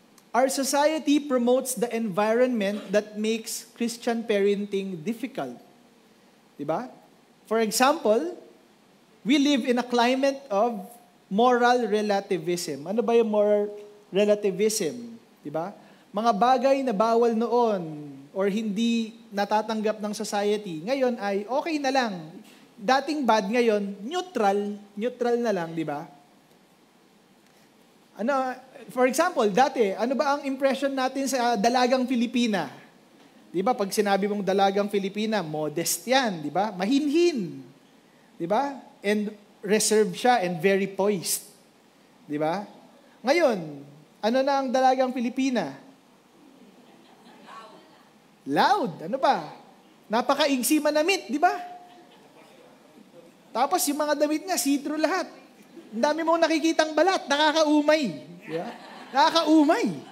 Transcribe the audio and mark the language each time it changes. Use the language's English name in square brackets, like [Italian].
[English] Our society promotes the environment that makes Christian parenting difficult. 'Di ba? For example, we live in a climate of moral relativism. [Filipino] Ano ba yung moral relativism? Diba? Mga bagay na bawal noon or hindi natatanggap ng society, ngayon ay okay na lang. Dating bad, ngayon, neutral na lang, di ba? For example, dati, ano ba ang impression natin sa dalagang Pilipina? Di ba? Pag sinabi mong dalagang Pilipina, modest yan, di ba? Mahinhin. Di ba? [English] And reserved siya and very poised. [Filipino] Di ba? Ngayon, ano na ang dalagang Pilipina? Loud. Ano ba? Napakaigsi manamit, di ba? Tapos yung mga damit niya, see-through lahat. Ang dami mong nakikitang balat, nakakaumay. Di ba? Nakakaumay.